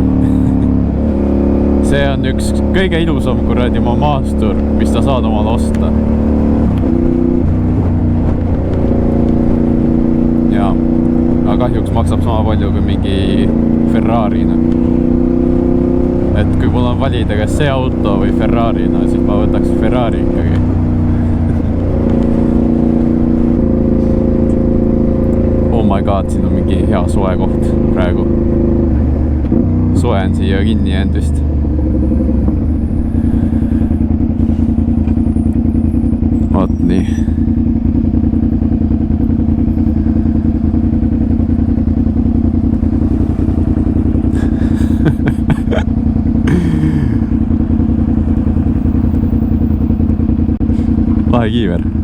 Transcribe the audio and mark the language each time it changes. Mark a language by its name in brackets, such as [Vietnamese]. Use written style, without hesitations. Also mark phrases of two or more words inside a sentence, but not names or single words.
[Estonian] See on üks kõige ilusam kuradi oma maastur, mis ta saad omale osta. Jaa, aga kahjuks maksab sama palju kui mingi Ferrarina. Et kui mul on valida kas see auto või Ferrarina, siis ma võtaks Ferrari ikkagi. [English] Oh my god, [Estonian] siin on mingi hea soe koht praegu. Soe on siia kinni jäänud vist. Vaat nii. Lahe kiiver.